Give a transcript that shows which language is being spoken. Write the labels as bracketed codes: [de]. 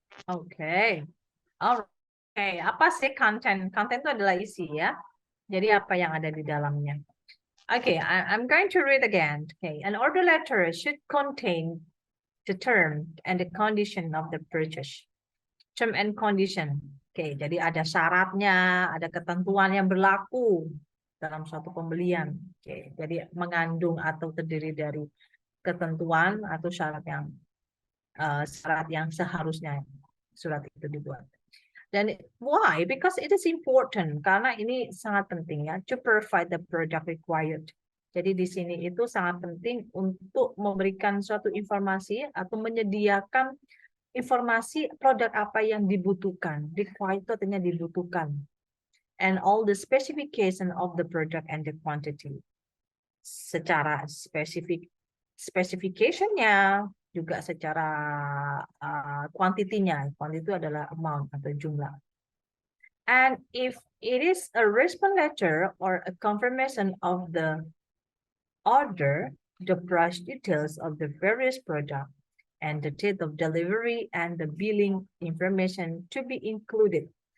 [id] Oke. Alright. Oke, apa sih content? Content itu adalah isi ya. Jadi apa yang ada di dalamnya? [en] Okay, I'm going to read again. Okay, an order letter should contain the term and the condition of the purchase. Term and condition. [id] Oke, jadi ada syaratnya, ada ketentuan yang berlaku dalam suatu pembelian. Oke, jadi mengandung atau terdiri dari ketentuan atau syarat yang seharusnya surat itu dibuat. Dan why? [en] Because it is important. [id] Karena ini sangat penting ya, [en] to provide the product required. [id] Jadi di sini itu sangat penting untuk memberikan suatu informasi atau menyediakan informasi produk apa yang dibutuhkan. Required itu artinya dibutuhkan. [en] And all the specification of the product and the quantity. [id] Secara specification-nya, juga secara quantity-nya. Quantity itu adalah amount atau jumlah. [en] And if it is a response letter or a confirmation of the order, the price details of the various product and the date of delivery and the billing information to be included.